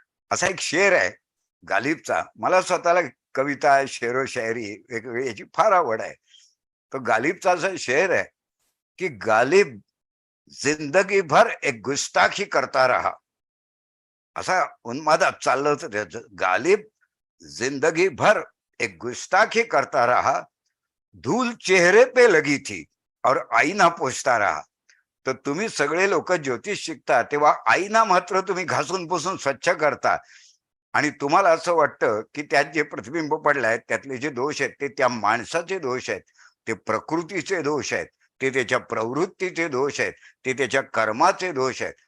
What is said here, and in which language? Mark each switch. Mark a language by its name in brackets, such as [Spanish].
[Marathi] असा एक शेर आहे गालिबचा. मला स्वतःला कविता, शेरो शायरी वेगवेगळी याची फार आवड आहे. तो गालिबचा असा शेर आहे की [Hindi] गालिब जिंदगी भर एक गुस्ताखी करता रहा. [Marathi] असा उन्मादात चाललं होतं त्याचं. [Hindi] गालिब जिंदगी भर एक गुस्ताखी करता रहा, धूल चेहरे पे लगी थी और आईना पोछता रहा. [Marathi] तर तुम्ही सगळे लोक ज्योतिष शिकता तेव्हा आईना मात्र तुम्ही घासून पुसून स्वच्छ करता. आणि तुम्हाला असं वाटतं की त्यात जे प्रतिबिंब पडलाय त्यातले जे दोष आहेत ते त्या माणसाचे दोष आहेत, ते प्रकृतीचे दोष आहेत, ते त्याच्या प्रवृत्तीचे दोष आहेत, ते त्याच्या कर्माचे दोष आहेत.